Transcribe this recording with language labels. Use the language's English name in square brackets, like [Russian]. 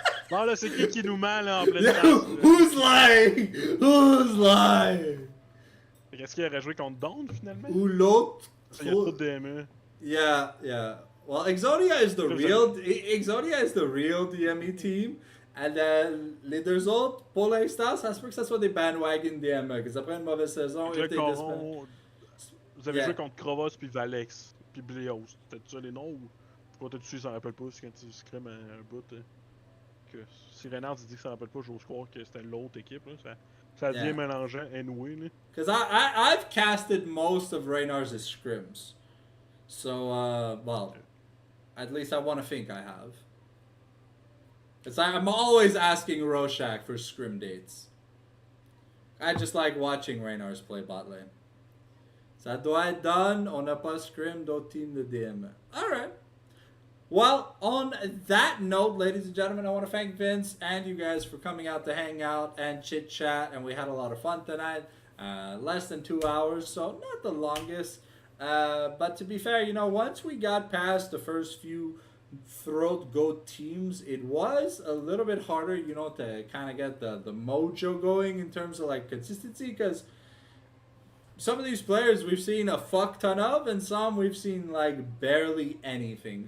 [French] Non, là, c'est qui nous ment, là, en pleine face? [English] Who's lying? Who's lying? [French] Est-ce qu'il aurait joué contre Dawn, finalement? Ou l'autre? Il y a trop de DME. [English] Yeah. Well, Exodia is the real DME team. And [French] les deux autres, pour l'instant, ça se peut que ça soit des bandwagon DME. Parce qu'après une mauvaise saison, vous avez joué contre Krovos puis Valex, puis Bleos. C'était ça les noms ou peut-être tu s'en rappelle pas, c'est quand tu scrimes un bout. Que si Renard dit que ça rappelle pas, j'ose croire que c'était l'autre équipe. Là. Ça devient mélangeant [English] anyway. Because I've casted most of Reynard's scrims. So, well, at least I want to think I have. It's like I'm always asking Rorschach for scrim dates. I just like watching Reynard's play bot lane. [French] Ça doit être done. On n'a pas scrim d'autres teams de DM. [English] Alright. Well, on that note, ladies and gentlemen, I want to thank Vince and you guys for coming out to hang out and chit chat, and we had a lot of fun tonight. Less than 2 hours, so not the longest. But to be fair, you know, once we got past the first few throat goat teams, it was a little bit harder, you know, to kind of get the mojo going in terms of like consistency, because some of these players we've seen a fuck ton of, and some we've seen like barely anything.